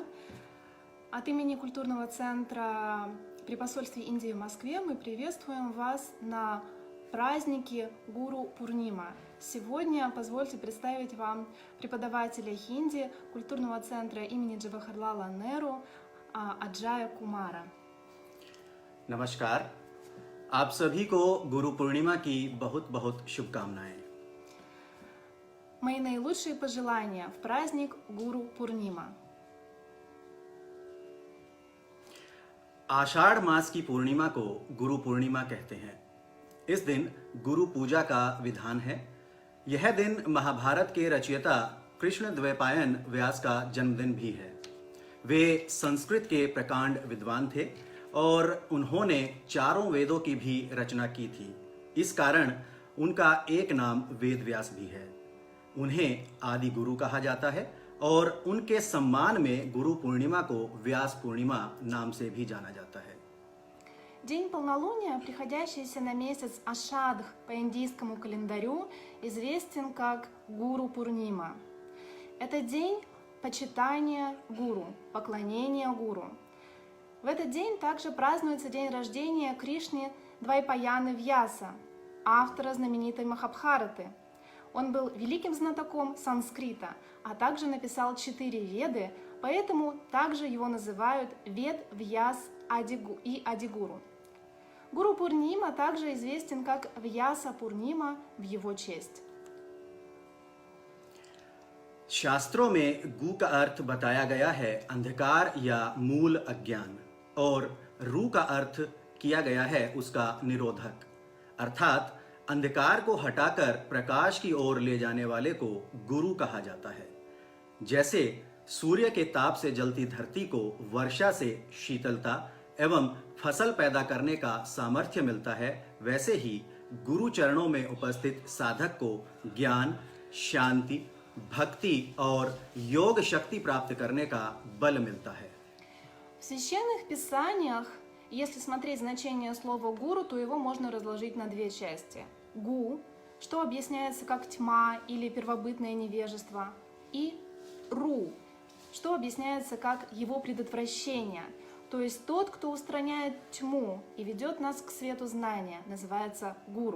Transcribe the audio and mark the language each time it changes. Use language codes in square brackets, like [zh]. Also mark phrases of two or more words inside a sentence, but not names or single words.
[ru] От имени культурного центра при посольстве Индии в Москве мы приветствуем вас на празднике Гуру Пурнима. Сегодня позвольте представить вам преподавателя хинди культурного центра имени Джавахарлала Неру Аджая Кумара. [hi] नमस्कार, आप सभी को गुरु पूर्णिमा की बहुत बहुत शुभकामनाएं। [ru] Мои наилучшие пожелания в праздник Гуру Пурнима. [hi] आषाढ़ मास की पूर्णिमा को गुरु पूर्णिमा कहते हैं। इस दिन गुरु पूजा का विधान है। यह दिन महाभारत के रचयिता कृष्ण द्वैपायन व्यास का जन्मदिन भी है। वे संस्कृत के प्रकांड विद्वान थे और उन्होंने चारों वेदों की भी रचना की थी। इस कारण उनका एक नाम वेद व्यास भी है। उन्हें आदि गुरु कहा जाता है और उनके सम्मान में गुरु पूर्णिमा को व्यास पूर्णिमा नाम से भी जाना जाता है। [ru] День полнолуния, приходящийся на месяц Ашадх по индийскому календарю, известен как Гуру Пурнима. Это день почитания гуру, поклонения гуру. В этот день также празднуется день рождения Кришны Двайпаяны Вьяса, автора знаменитой Махабхараты. Он был великим знатоком санскрита, а также написал 4 веды, поэтому также его называют Вед Вьяс и Адигуру. Гуру Пурнима также известен как Вьяса Пурнима в его честь. [hi] शास्त्रों में गु का अर्थ बताया गया है अंधकार या मूल अज्ञान और रू का अर्थ किया गया है उसका निरोधक, अर्थात अंधकार को हटाकर प्रकाश की ओर ले जाने वाले को गुरु कहा जाता है। जैसे सूर्य के ताप से जलती धरती को वर्षा से शीतलता एवं फसल पैदा करने का सामर्थ्य मिलता है, वैसे ही गुरु चरणों में उपस्थित साधक को ज्ञान, शांति, भक्ति और योग शक्ति प्राप्त करने का बल मिलता है। [ru] В священных писаниях, если смотреть значение слова гуру, то его можно разложить на две части. Гу, что объясняется как тьма или первобытное невежество, и ру, что объясняется как его предотвращение, то есть тот, кто устраняет тьму и ведет нас к свету знания, называется гуру.